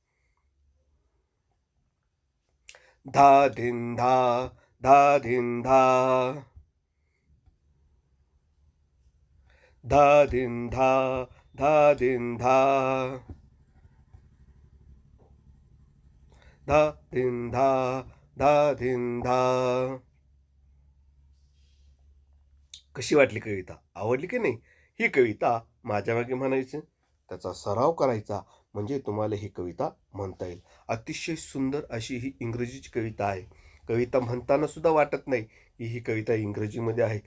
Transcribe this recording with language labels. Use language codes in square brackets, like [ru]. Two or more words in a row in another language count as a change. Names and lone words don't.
[mr] Da din da, da din da. Da din da, da din da. Da din da, da din da. कशी वाटली कविता? आवडली की नाही? ही कविता माझ्या मागे म्हणायची, त्याचा सराव करायचा, म्हणजे तुम्हाला ही कविता म्हणता येईल. अतिशय सुंदर अशी ही इंग्रजीची कविता आहे. कविता म्हणताना सुद्धा वाटत नाही की ही कविता इंग्रजीमध्ये आहे.